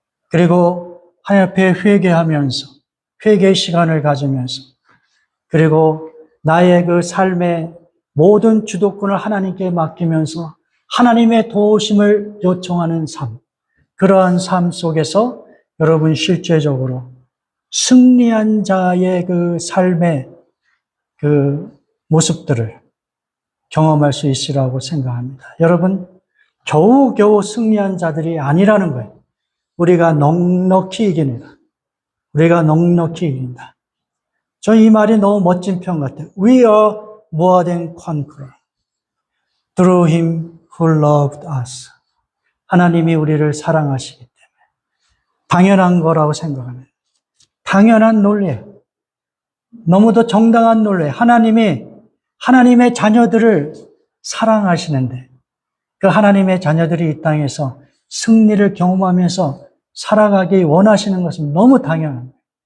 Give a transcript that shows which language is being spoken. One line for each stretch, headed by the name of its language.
Korean: 그리고 하나님 앞에 회개하면서 회개의 시간을 가지면서 그리고 나의 그 삶의 모든 주도권을 하나님께 맡기면서 하나님의 도우심을 요청하는 삶, 그러한 삶 속에서 여러분 실제적으로 승리한 자의 그 삶의 그 모습들을 경험할 수 있으라고 생각합니다. 여러분, 겨우겨우 승리한 자들이 아니라는 거예요. 우리가 넉넉히 이깁니다. 우리가 넉넉히 이긴다. 저 이 말이 너무 멋진 표현 같아요.
English: We are more than conqueror through him who loved us.
Korean: 하나님이 우리를 사랑하시기 때문에 당연한 거라고 생각합니다. 당연한 논리예요. 너무도 정당한 논리예요. 하나님이 하나님의 자녀들을 사랑하시는데 그 하나님의 자녀들이 이 땅에서 승리를 경험하면서 살아가기 원하시는 것은 너무 당연합니다.